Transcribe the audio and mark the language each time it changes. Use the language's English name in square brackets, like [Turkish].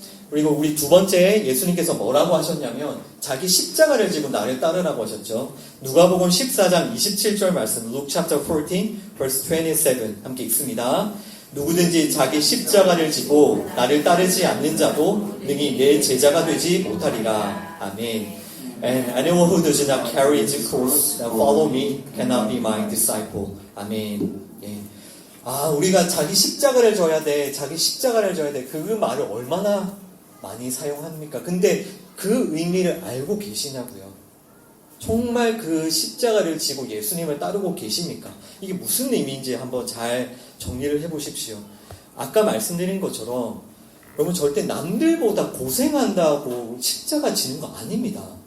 [Korean] 그리고 우리 두 번째, 예수님께서 뭐라고 하셨냐면 자기 십자가를 지고 나를 따르라고 하셨죠. 누가복음 14장 27절 말씀, [English] Luke chapter 14 verse 27 [Korean] 함께 읽습니다. 누구든지 자기 십자가를 지고 나를 따르지 않는 자도 능히 내 제자가 되지 못하리라. 아멘. [English] And anyone who does not carry his cross and follow me cannot be my disciple. [Korean] 아멘. 예. 우리가 자기 십자가를 져야 돼. 자기 십자가를 져야 돼. 그 말을 얼마나 많이 사용합니까? 근데 그 의미를 알고 계시냐고요. 정말 그 십자가를 지고 예수님을 따르고 계십니까? 이게 무슨 의미인지 한번 잘 정리를 해보십시오. 아까 말씀드린 것처럼 여러분 절대 남들보다 고생한다고 십자가 지는 거 아닙니다.